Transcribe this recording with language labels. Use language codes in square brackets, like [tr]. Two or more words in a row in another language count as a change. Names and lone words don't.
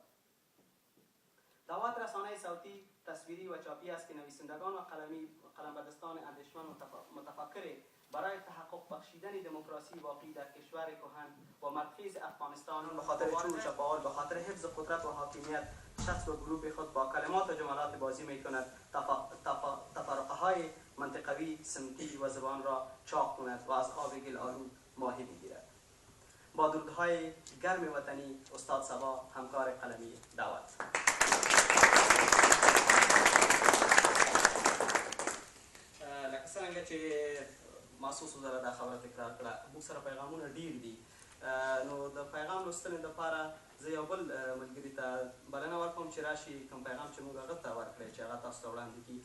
[fa] دعوت رسانه صوتی، تصویری و چاپی است که نویسندگان و قلمبدستان اندیشمند متفکر برای تحقق بخشیدن دموکراسی واقعی در کشور کهن و مرکز افغانستان به خاطر چور چپاول، به خاطر حفظ قدرت و حاکمیت شخص و گروه خود با کلمات و جملات بازی میکند تفرقه های منطقوی، سمتی و زبان را چاق کند و از آب گل آلود ماهی بگیرد. با درودهای گرم وطنی، استاد صبا، همکار قلمی دعوت. [ps] لکه څنګه چې محسوس وزره دا خبره تکرار کړه، موږ سره پیغامونه ډیر دي، نو د پیغام لوستنې دپاره زه یو بل ملګري ته بلنه ورکوم چې راشي کوم پیغام چې موږ هغه ته ورکړی چې هغه تاسو ته وړاندې کړي.